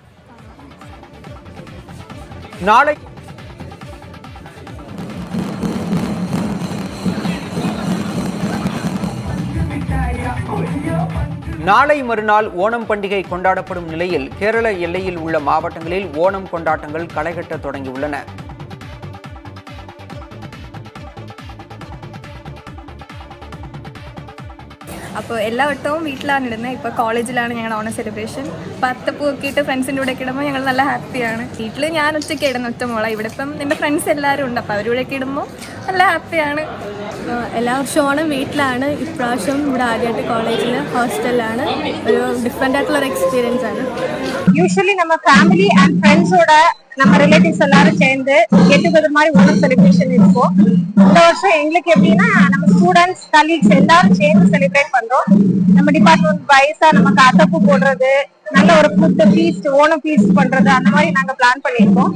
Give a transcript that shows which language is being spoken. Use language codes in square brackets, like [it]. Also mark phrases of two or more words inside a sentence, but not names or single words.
[ta] நாளை மறுநாள் ஓணம் பண்டிகை கொண்டாடப்படும் நிலையில் கேரள எல்லையில் உள்ள மாவட்டங்களில் ஓணம் கொண்டாட்டங்கள் களைகட்ட தொடங்கியுள்ளன. [ml] അപ്പോൾ എല്ലാ വട്ടവും വീട്ടിലാണ് ഇടുന്നത്. ഇപ്പോൾ കോളേജിലാണ് ഞങ്ങളുടെ ഓണം സെലിബ്രേഷൻ. പത്തപ്പൂ ഒക്കെ ഇട്ട് ഫ്രണ്ട്സിൻ്റെ കൂടെ ഒക്കെ ഇടുമ്പോൾ ഞങ്ങൾ നല്ല ഹാപ്പിയാണ്. വീട്ടിൽ ഞാൻ ഒറ്റയ്ക്ക് ഇടുന്ന ഒറ്റ മോളാണ്. ഇവിടെ ഇപ്പം എൻ്റെ ഫ്രണ്ട്സ് എല്ലാവരും ഉണ്ട്. അപ്പോൾ അവരുടെ ഒക്കെ ഇടുമ്പോൾ നല്ല ഹാപ്പിയാണ്. എല്ലാ വർഷവും ഓണം വീട്ടിലാണ്. ഇപ്രാവശ്യം ഇവിടെ ആദ്യമായിട്ട് കോളേജിൽ ഹോസ്റ്റലിലാണ്. ഒരു ഡിഫറെൻ്റ് ആയിട്ടുള്ളൊരു എക്സ്പീരിയൻസ് ആണ്. [ta] யூஸ்வலி நம்ம [en] family and friends [ta] நம்ம ரிலேட்டிவ்ஸ் எல்லாரும் சேர்ந்து [en] get together [ta] மாதிரி ஓணம் செலிப்ரேஷன் இருக்கும். இந்த வருஷம் எங்களுக்கு எப்படின்னா நம்ம [en] students colleagues [ta] எல்லாரும் சேர்ந்து செலிப்ரேட் பண்றோம். நம்ம [en] department wise [ta] நமக்கு அத்தப்பூ போடுறது, நல்ல ஒரு [en] food feast, [ta] ஓணம் ஃபீஸ்ட் பண்றது, அந்த மாதிரி நாங்க பிளான் பண்ணியிருக்கோம்.